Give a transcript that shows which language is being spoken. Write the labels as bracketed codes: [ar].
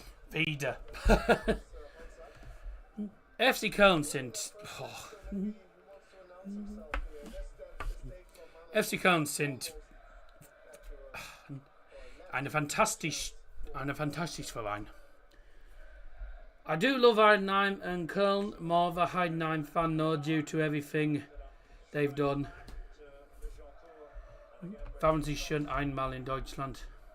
[de] Wieder. FC Köln sind... FC Köln sind eine fantastisch Verein. [en] I do love Heidenheim and Köln, more of a Heidenheim fan though, due to everything they've done. [de] Waren sie schon einmal in Deutschland?